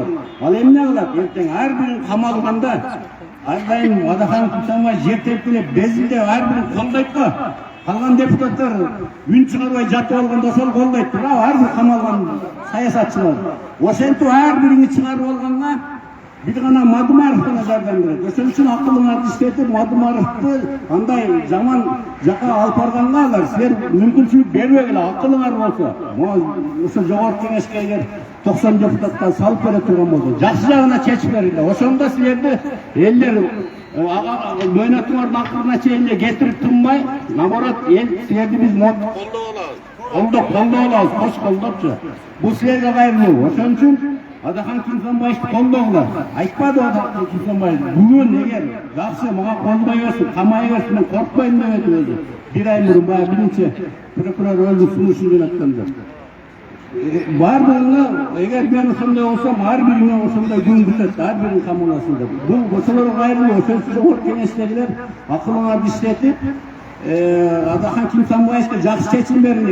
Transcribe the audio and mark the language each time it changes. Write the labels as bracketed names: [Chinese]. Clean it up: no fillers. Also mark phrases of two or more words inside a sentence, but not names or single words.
[Kyrgyz] Ал эмне кылат? Эртең ар бирин камалганда, ар дайым Адахан Кимсанбаев жертелип келип безилде ар бирин колдойт го. Калган депутаттар үн чыгарбай жатып алганда ошол колдойт. Ар бир камалган саясатчылар. Ошентип ар бириңи чыгарып алганга бир гана Madımarov'una жардам берет. Ошон үчүн акылыңарды иштетип, Madımarov'ду андай жаман жака алып барганга алар силер мүмкүнчүлүк бербегиле, акылыңар болсо. Ошо жогорку кеңешке эгер 90 депутаттан салып бере турган болсо, жакшы жагына чечип бериле. Ошондо силерди элдер мөөнөтүңөрдүн акырына чейин кетирип турмай, наоборот, эл силерди биз колдоп алабыз, кош колдопчу. Бул силерге кайрылуу. Ошон үчүн Адахан Кимсанбаевди колдогула. Айтпады Адахан Кимсанбаев. Бүгүн эгер жакшы мага колдой берсин, камай берсин, мен коркпойм деп айтты өзү. Bir ay мурун баягы биринчи прокурор өзүнүн сунушун жөнөткөндө. Бардыгына эгер мен ошондой болсом, ар бириңе ошондой күн бүтөт, ар бирин камаласын деп. Бул ошолорго кайрылуу. Ошон үчүн жогорку кеңештегилер акылыңарды иштетип, Адахан Кимсанбаевге жакшы чечим бериле.